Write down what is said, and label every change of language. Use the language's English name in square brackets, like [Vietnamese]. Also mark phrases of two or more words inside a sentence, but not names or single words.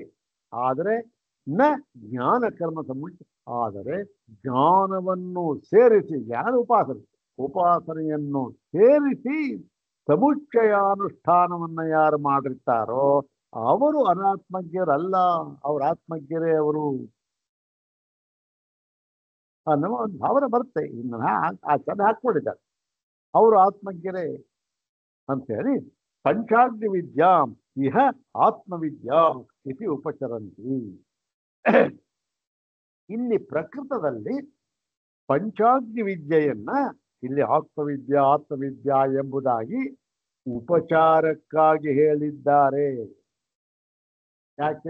[Kannada] ಆದರೆ [Sanskrit] ನ ಜ್ಞಾನ ಕರ್ಮ ಸಮುಚ್ಚ, [Kannada] ಆದರೆ ಜ್ಞಾನವನ್ನು ಸೇರಿಸಿ, ಜ್ಞಾನ ಉಪಾಸನೆಯನ್ನು ಸೇರಿಸಿ ಸಮುಚ್ಚಯಾನುಷ್ಠಾನವನ್ನ ಯಾರು ಮಾಡಿರ್ತಾರೋ ಅವರು ಅನಾತ್ಮಜ್ಞರಲ್ಲ, ಅವ್ರ ಆತ್ಮಜ್ಞರೇ ಅವರು ಅನ್ನೋ ಒಂದು ಭಾವನೆ ಬರುತ್ತೆ. ಇನ್ನು ಆ ಚಂದ ಹಾಕ್ಕೊಂಡಿದ್ದಾರೆ, ಅವರು ಆತ್ಮಜ್ಞರೇ ಅಂತೇಳಿ. [Sanskrit] ಪಂಚಾಗ್ನಿ ವಿದ್ಯಾಂ ಇಹ ಆತ್ಮವಿದ್ಯಾ ಇತಿ ಉಪಚರಂತಿ. [Kannada] ಇಲ್ಲಿ ಪ್ರಕೃತದಲ್ಲಿ ಪಂಚಾಗ್ನಿ ವಿದ್ಯೆಯನ್ನ ಇಲ್ಲಿ ಆತ್ಮವಿದ್ಯಾ ಎಂಬುದಾಗಿ ಉಪಚಾರಕ್ಕಾಗಿ ಹೇಳಿದ್ದಾರೆ. ಯಾಕೆ?